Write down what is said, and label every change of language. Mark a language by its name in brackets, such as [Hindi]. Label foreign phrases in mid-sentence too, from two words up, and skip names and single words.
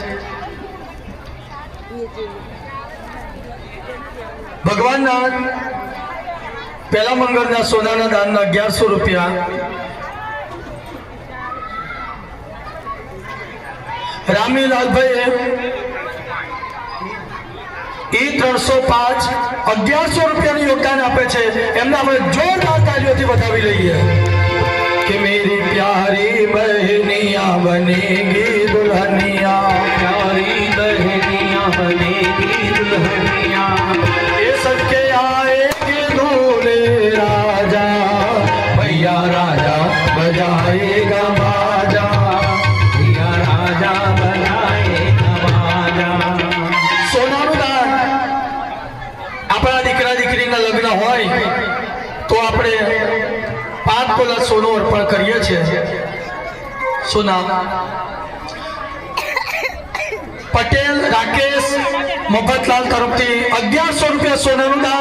[Gujarati] ભગવાનના પહેલા મંગળના સોનાના દાનના 1100 રૂપિયા। રામીલાલભાઈ E305 1100 રૂપિયાનું યોગદાન આપે છે। એમને આપણે જોરદાર તાળીઓથી વધાવી લઈએ [Hindi] कि मेरी प्यारी बहनिया बनेगी दुल्हनिया, प्यारी बहनिया बनेगी दुल्हनिया, ये सबके आएंगे दूल्हे राजा, भैया राजा बजाएगा बाजा, भैया राजा बजाएगा बाजा। [Gujarati] સોનાનું દાન આપણા દીકરા દીકરીના લગ્ન હોય તો આપણે 5 તોલા સોનું અર્પણ કરીએ છીએ। સોના પટેલ રાકેશ મફતલાલ તરફથી 1100 રૂપિયા સોનાનું દાન।